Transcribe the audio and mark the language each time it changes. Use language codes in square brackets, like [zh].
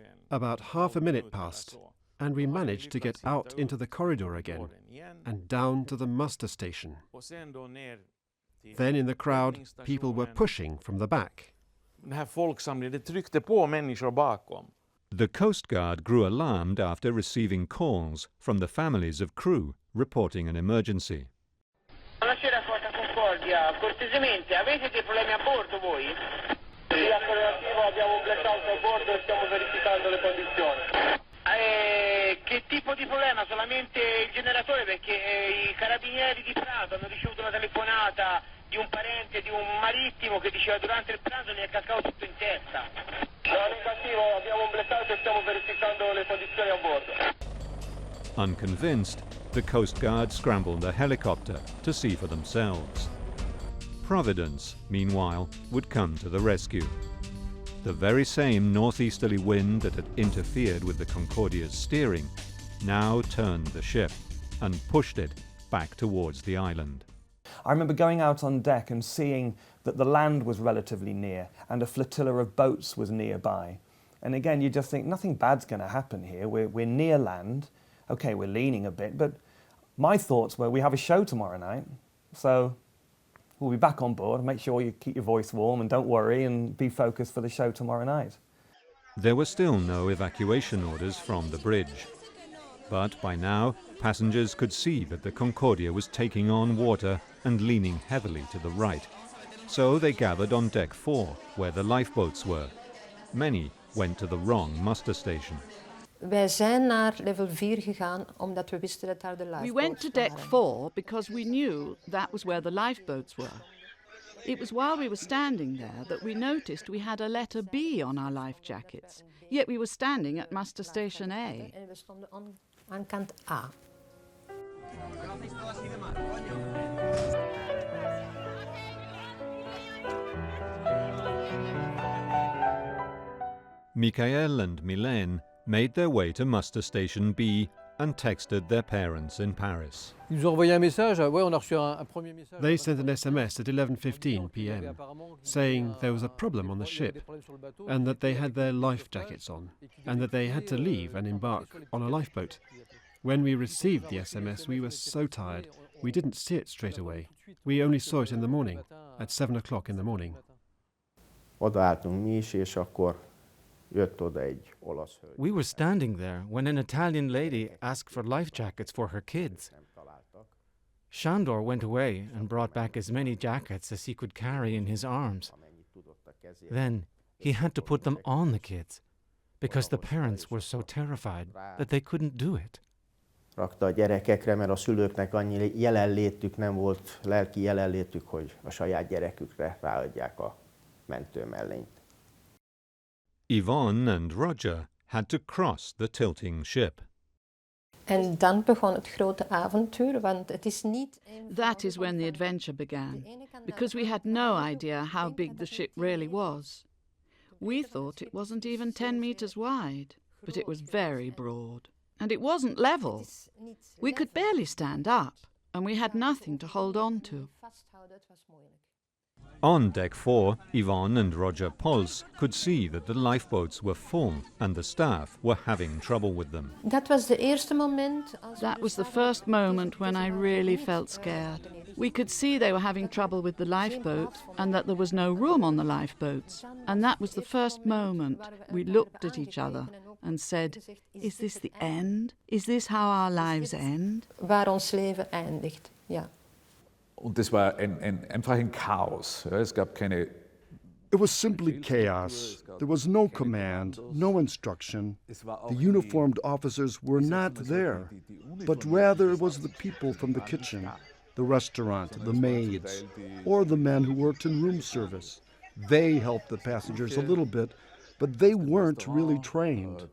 [en] About half a minute passed, and we managed to get out into the corridor again and down to the muster station. Then in the crowd, people were pushing from the back. The Coast Guard grew alarmed after receiving calls from the families of crew reporting an emergency. [it] Buonasera Costa Concordia, cortesemente avete dei problemi a bordo voi? Sì, affermativo, abbiamo un blackout a bordo e stiamo verificando le condizioni. Che tipo di problema? Solamente il generatore, perché i carabinieri di Prato hanno ricevuto una telefonata di un parente di un marittimo che diceva durante il pranzo mi è cascato tutto in testa. No, negativo, abbiamo un blackout e stiamo verificando le condizioni a bordo. [en] Unconvinced, the Coast Guard scrambled a helicopter to see for themselves. Providence, meanwhile, would come to the rescue. The very same northeasterly wind that had interfered with the Concordia's steering now turned the ship and pushed it back towards the island. I remember going out on deck and seeing that the land was relatively near and a flotilla of boats was nearby. And again, you just think nothing bad's going to happen here. We're near land. Okay, we're leaning a bit, but my thoughts were we have a show tomorrow night, so we'll be back on board. Make sure you keep your voice warm and don't worry and be focused for the show tomorrow night. There were still no evacuation orders from the bridge. But by now, passengers could see that the Concordia was taking on water and leaning heavily to the right. So they gathered on deck 4, where the lifeboats were. Many went to the wrong muster station. [nl] Wij zijn naar level 4 gegaan omdat we wisten dat daar de lifeboats [en] We went to deck 4 because we knew that was where the lifeboats were. It was while we were standing there that we noticed we had a letter B on our life jackets, yet we were standing at muster station A. [nl] En we stonden aan kant A. [en] Michael and Mylène made their way to muster station B and texted their parents in Paris. They sent an SMS at 11:15 p.m. saying there was a problem on the ship and that they had their life jackets on and that they had to leave and embark on a lifeboat. When we received the SMS, we were so tired, we didn't see it straight away. We only saw it in the morning, at 7 o'clock in the morning. [hu] Odaálltunk mi is, és akkor jött oda egy olasz hölgy. [en] We were standing there when an Italian lady asked for life jackets for her kids. Sándor went away and brought back as many jackets as he could carry in his arms. Then he had to put them on the kids because the parents were so terrified that they couldn't do it. [hu] Rakta a gyerekekre, mert a szülőknek annyi jelenlétük nem volt, lelki jelenlétük, hogy a saját gyerekükre ráadják a mentőmellényt. [en] Yvonne and Roger had to cross the tilting ship. [nl] En dan begon het grote avontuur, want het is niet... [en] That is when the adventure began, because we had no idea how big the ship really was. We thought it wasn't even 10 meters wide, but it was very broad. And it wasn't level. We could barely stand up, and we had nothing to hold on to. On deck 4, Yvonne and Roger Pols could see that the lifeboats were full and the staff were having trouble with them. That was the first moment when I really felt scared. We could see they were having trouble with the lifeboat and that there was no room on the lifeboats. And that was the first moment we looked at each other and said, is this the end? Is this how our lives end? [nl] Waar ons leven eindigt, ja. [de] Und es war einfach ein Chaos. Ja, es gab keine. [en] It was simply chaos. There was no command, no instruction. The uniformed officers were not there, but rather it was the people from the kitchen, the restaurant, the maids, or the men who worked in room service. They helped the passengers a little bit, but they weren't really trained.